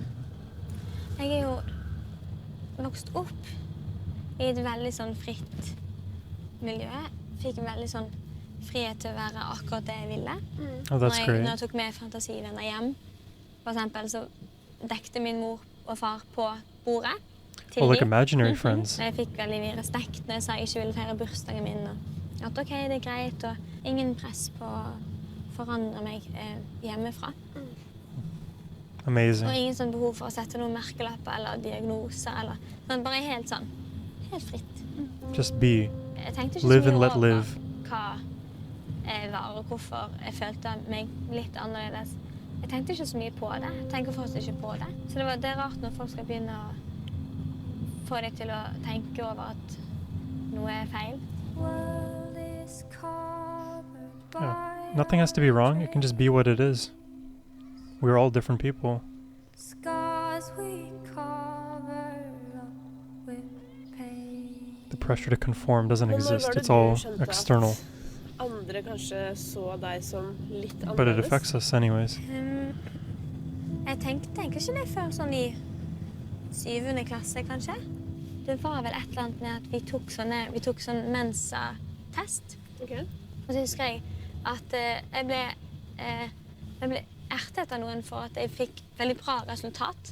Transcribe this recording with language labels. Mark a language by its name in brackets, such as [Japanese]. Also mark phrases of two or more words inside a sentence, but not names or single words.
[Norwegian] Jeg er jo vokst opp i et veldig sånn fritt miljø. Fikk veldig sånn frihet til å være akkurat det jeg ville. [English] Oh, that's great. [Norwegian] Når jeg tok med fantasivenner hjem, for eksempel, så dekte min mor og far på bordet. [English] Oh, like imaginary friends. [Norwegian] Jeg fikk veldig mye respekt når jeg sa jeg ikke ville feire bursdagen min. Og at ok, det er greit, og ingen press på å forandre meg hjemmefra. [English] Amazing. [Norwegian] Og ingen sånn behov for å sette noen merkelapper eller diagnoser, eller sånn, bare helt fritt. [English] Just be. [Norwegian] Jeg tenkte ikke [English] Live [Norwegian] så [English] and [Norwegian] mye [English] let [Norwegian] over [English] live. [Norwegian] hva jeg var, og hvorfor jeg følte meg litt annerledes. Jeg tenkte ikke så mye på det. Jeg tenker fortsatt ikke på det. Så det er rart når folk skal begynne å få deg til å tenke over at noe er feil. [English] Yeah. Nothing has to be wrong. It can just be what it is. We're all different people. The pressure to conform doesn't exist. It's all external. [Norwegian] Andre kanskje så deg som litt annerledes. [English] But it affects us anyways. [Norwegian] Jeg tenker ikke det før sånn i 7. klasse, kanskje. Det var vel et eller annet med at vi tok sånn mensa-test. [English] Okay. [Norwegian] Og så husker jeg at jeg ble ertet av noen for at jeg fikk veldig bra resultat.